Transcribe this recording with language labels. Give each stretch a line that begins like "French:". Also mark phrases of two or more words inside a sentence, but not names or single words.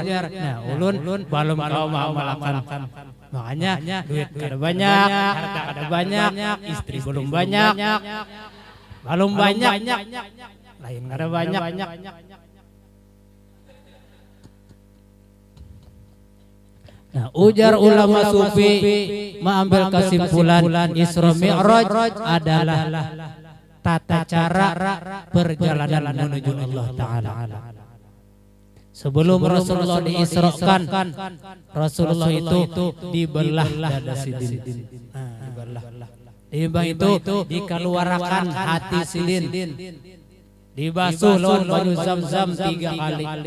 Banjar: Nah ulun balum kau malakan. Makanya duit kada banyak, harta kada banyak, istri belum banyak, balum banyak, lain kada banyak.
Indonesian: Nah, ujar ulama sufi mengambil kesimpulan Isra Mi'raj adalah tata cara perjalanan menuju Allah Ta'ala. Sebelum Rasulullah diisrakan, Rasulullah itu dibelah dada sidin. Dibelah itu dikeluarkan hati sidin.
Banjar: Dibasuh lawan banyu Zam-Zam 3 kali.